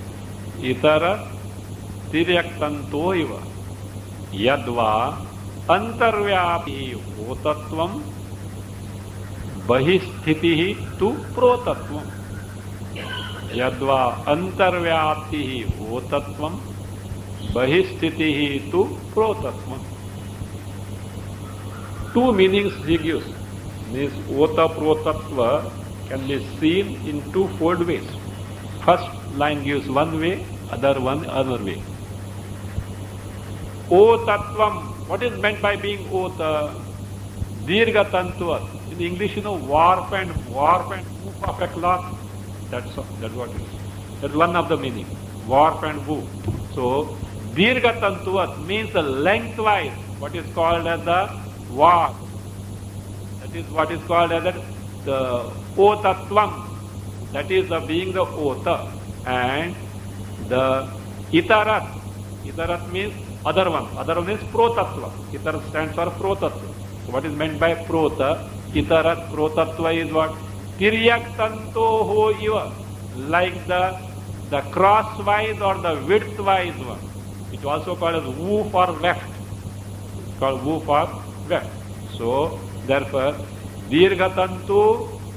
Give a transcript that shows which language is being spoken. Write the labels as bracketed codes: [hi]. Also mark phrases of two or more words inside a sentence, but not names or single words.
[sa] इतरत् तिर्यक्तंतो इव यद्वा अंतर्व्यापी होतत्वम बहिस्थिति तु प्रोतत्वम यद्वा अंतर्व्याप्ति होतत्वम बहिस्थिति तु प्रोतत्वम. [en] Two meanings he gives. This ota protatva can be seen in twofold ways. First line gives one way, other one other way. Otatvam, what is meant by being ota? [sa] दीर्घ तन्तुवत्. [en] In English, warp and woof of a cloth. That's what it is. That's one of the meaning. Warp and woof. So, [sa] दीर्घ तन्तुवत् [en] means the lengthwise, what is called as the warp. That is what is called as the otatvam. That is the being the ota. And the itarat. Itarat means other one. Other one is protatva. Itarat stands for protatva. So what is meant by prota? Itarat protatva is what? [sa] तिर्यक्तन्तोः इव. [en] Like the crosswise or the widthwise one. It also called as woof or weft. It's called woof or weft. So, therefore, dirghatantu.